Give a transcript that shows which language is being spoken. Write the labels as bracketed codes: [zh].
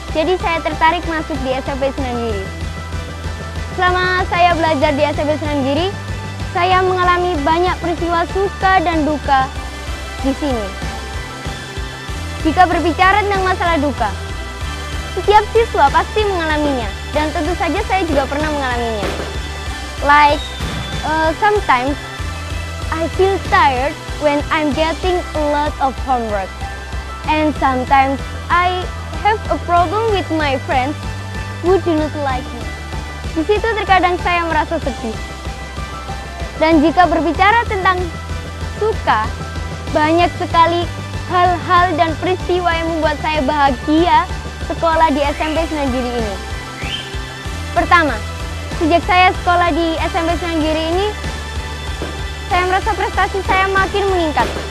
[id] Jadi saya tertarik masuk di SMP Sunan Giri. Selama saya belajar di SMP Sunan Giri, saya mengalami banyak peristiwa suka dan duka di sini. Jika berbicara tentang masalah duka, setiap siswa pasti mengalaminya, dan tentu saja saya juga pernah mengalaminya. [en] Like, sometimes I feel tired when I'm getting a lot of homework, and sometimes I have a problem with my friends who do not like me. [id] Di situ terkadang saya merasa sedih. Dan jika berbicara tentang suka, banyak sekali hal-hal dan peristiwa yang membuat saya bahagia sekolah di SMP Sunan Giri ini. Pertama, sejak saya sekolah di SMP Sunan Giri ini, saya merasa prestasi saya makin meningkat.